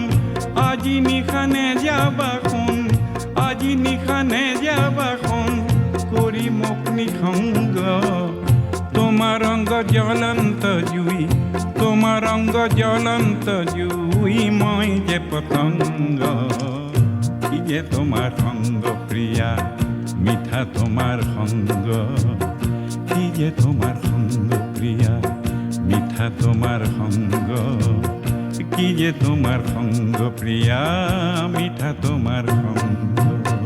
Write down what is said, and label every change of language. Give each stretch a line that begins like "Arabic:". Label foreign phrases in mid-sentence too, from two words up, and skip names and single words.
Assamese: আজি নিশা নেযাবা শুন আজি নিশা নেযাবা শুন কৰি মোক নিসংগ তোমাৰ অংগ জ্বলন্ত জুই তোমাৰ অংগ জ্বলন্ত জুই মই যে পতংগ
Bangla: কি যে তোমার সঙ্গ প্রিয়া মিঠা তোমার সঙ্গ কি যে তোমার সঙ্গ প্রিয়া মিঠা তোমার সঙ্গ কি যে তোমার সঙ্গ প্রিয়া মিঠা তোমার সঙ্গ